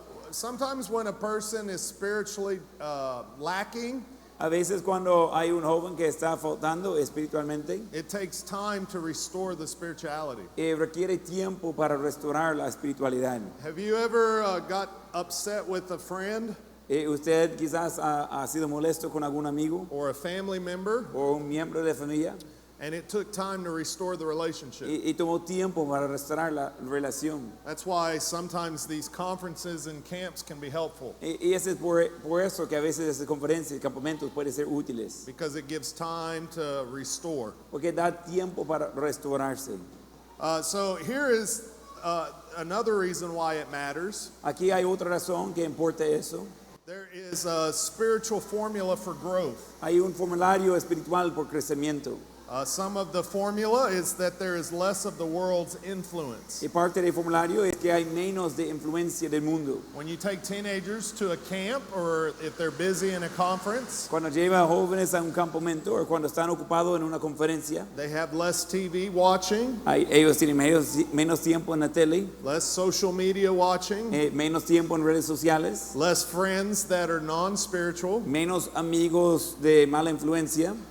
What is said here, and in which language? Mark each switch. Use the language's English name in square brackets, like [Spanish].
[English] Sometimes when a person is spiritually lacking, [Spanish] A veces cuando hay un joven que está faltando espiritualmente, [English] it takes time to restore the spirituality. [Spanish] requiere tiempo para restaurar la espiritualidad. [English] Have you ever got upset with a friend [Spanish] Usted quizás ha sido molesto con algún amigo [English] or a family member, [Spanish] o un miembro de familia [English] and it took time to restore the relationship? [Spanish] y tomó tiempo para restaurar la relación. [English] That's why sometimes these conferences and camps can be helpful, [Spanish] Y ese es por eso que a veces esas conferencias y campamentos pueden ser útiles, [English] because it gives time to restore. [Spanish] porque da tiempo para restaurarse. [English] So here is another reason why it matters. [Spanish] Aquí hay otra razón que importa eso. [English] There is a spiritual formula for growth. [Spanish] Hay un formulario espiritual por crecimiento. [English] Some of the formula is that there is less of the world's influence. [Spanish] Y parte del formulario es que hay menos de influencia del mundo. [English] When you take teenagers to a camp or if they're busy in a conference, [Spanish] Cuando lleva a jóvenes a un campamento o cuando están ocupados en una conferencia, [English] they have less TV watching, [Spanish] ellos tienen menos tiempo en la tele, [English] less social media watching, [Spanish] menos tiempo en redes sociales, [English] less friends that are non-spiritual. [Spanish] menos amigos de mala influencia.